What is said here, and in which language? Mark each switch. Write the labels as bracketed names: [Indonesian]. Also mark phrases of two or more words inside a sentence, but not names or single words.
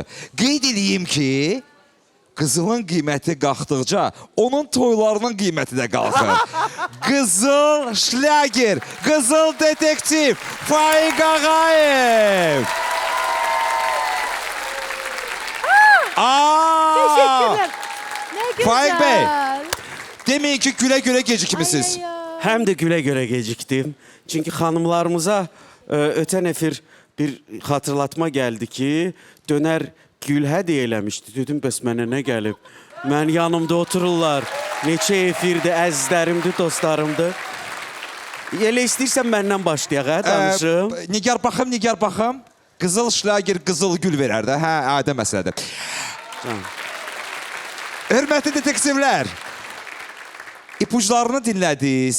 [Azerbaijani] Qeyd edeyim ki, qızılın qiyməti qalxdıqca onun toylarının qiyməti də qalxır. Qızıl şlager, qızıl detektiv Faiq Ağayev. [Turkish] Teşekkürler. Ne güzel. Faik Bey. Demeyin ki güle-güle gecikmişsiniz. Ay, ay, ay. Hem de güle güle geciktim. Çünkü hanımlarımıza öten efir bir hatırlatma geldi ki döner Gülhə deyiləmişdi. [Azerbaijani] Dedim bəs mənə nə gəlib? Mən yanımda otururlar. Neçə efirdir, əzizlərimdir, dostlarımdır. Elə istəyirsən məndən başlayaq, hə, danışım. Nigar baxım. Qızıl şlager, qızıl gül verər də. Hə, adə məsələdir. Hörmətli detektivlər, ipuçlarını dinlədiniz.